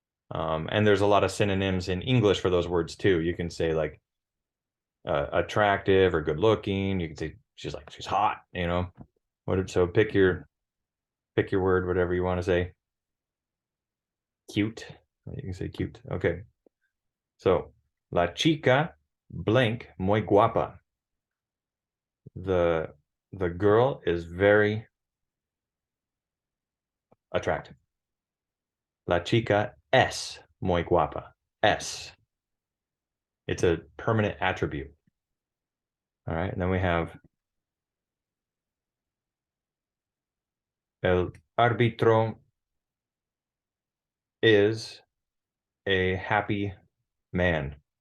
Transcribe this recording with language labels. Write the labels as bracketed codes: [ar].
[en] And there's a lot of synonyms in English for those words too. You can say like attractive or good looking. You can say she's hot, So pick your word, whatever you want to say. Cute. You can say cute. Okay. [es] So la chica blank muy guapa. [en] The girl is very attractive. [es] La chica es muy guapa. Es. [en] It's a permanent attribute. All right. And then we have el árbitro is a happy man.